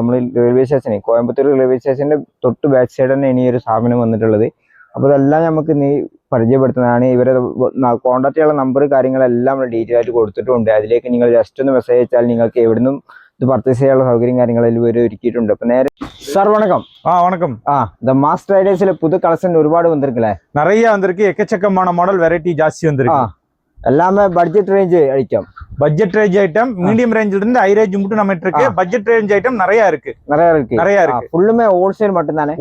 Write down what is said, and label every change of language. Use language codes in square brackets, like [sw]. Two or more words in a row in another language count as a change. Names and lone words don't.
[ml] നമ്മൾ റെയിൽവേ സ്റ്റേഷനിൽ, കോയമ്പത്തൂർ റെയിൽവേ സ്റ്റേഷന്റെ തൊട്ട് [en] back side [ml] തന്നെ ഇനി ഒരു സ്ഥാപനം വന്നിട്ടുള്ളത്. അപ്പോൾ ഇതെല്ലാം നമുക്ക് പരിചയപ്പെടുത്തുന്നതാണ്. ഇവരെ കോൺടാക്ട് ചെയ്യാനുള്ള നമ്പർ കാര്യങ്ങളെല്ലാം നമ്മൾ ഡീറ്റെയിൽ ആയിട്ട് കൊടുത്തിട്ടുണ്ട്. അതിലേക്ക് നിങ്ങൾ ജസ്റ്റ് ഒന്ന് മെസ്സേജ് അയച്ചാൽ നിങ്ങൾക്ക് എവിടുന്നും ഇത് പർച്ചേസ് ചെയ്യാനുള്ള സൗകര്യം കാര്യങ്ങളെല്ലാം ഇവർ ഒരുക്കിയിട്ടുണ്ട്. അപ്പൊ നേരെ സാർ വണക്കം. [ta] வணக்கம். இந்த மாஸ் ட்ரைடர்ஸ்ல புது கலெக்ஷன் ஒருபாடு வந்திருக்குல? நிறைய வந்திருக்கு. எக்கச்சக்கமான [en] model variety [ta] ஜாஸ்தி வந்திருக்கு. எல்லாமே [en] budget range item. budget range item medium range [ta] இருந்து [en] high range [ta] மட்டும் நம்ம இருக்கு. [en] budget range item [ta] நிறைய இருக்கு. ஃபுல்லுமே ஹோல்சேல் மட்டும் தானே?